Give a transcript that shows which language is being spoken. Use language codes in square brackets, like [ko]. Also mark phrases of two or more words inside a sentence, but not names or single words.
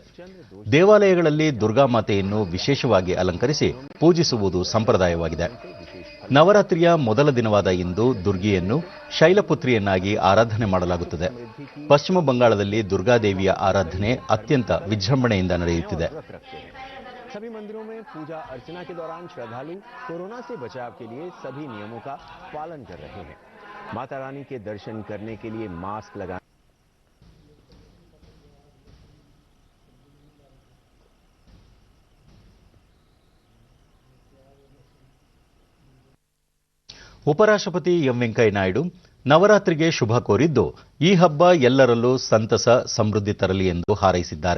[kn] ದೇವಾಲಯಗಳಲ್ಲಿ ದುರ್ಗಾಮಾತೆಯನ್ನು ವಿಶೇಷವಾಗಿ ಅಲಂಕರಿಸಿ ಪೂಜಿಸುವುದು ಸಂಪ್ರದಾಯವಾಗಿದೆ. ನವರಾತ್ರಿಯ ಮೊದಲ ದಿನವಾದ ಇಂದು ದುರ್ಗಿಯನ್ನು ಶೈಲಪುತ್ರಿಯನ್ನಾಗಿ ಆರಾಧನೆ ಮಾಡಲಾಗುತ್ತದೆ. ಪಶ್ಚಿಮ ಬಂಗಾಳದಲ್ಲಿ ದುರ್ಗಾದೇವಿಯ ಆರಾಧನೆ ಅತ್ಯಂತ ವಿಜೃಂಭಣೆಯಿಂದ ನಡೆಯುತ್ತಿದೆ. [hi] सभी मंदिरों में पूजा अर्चना के दौरान श्रद्धालु कोरोना से बचाव के लिए सभी नियमों का पालन कर रहे हैं. माता रानी के दर्शन करने के लिए मास्क लगाने, [kn] ಉಪರಾಷ್ಟ್ರಪತಿ ಎಂ ವೆಂಕಯ್ಯನಾಯ್ಡು ನವರಾತ್ರಿಗೆ ಶುಭ ಕೋರಿದ್ದು, ಈ ಹಬ್ಬ ಎಲ್ಲರಲ್ಲೂ ಸಂತಸ, ಸಮೃದ್ಧಿ ತರಲಿ ಎಂದು ಹಾರೈಸಿದ್ದಾರೆ.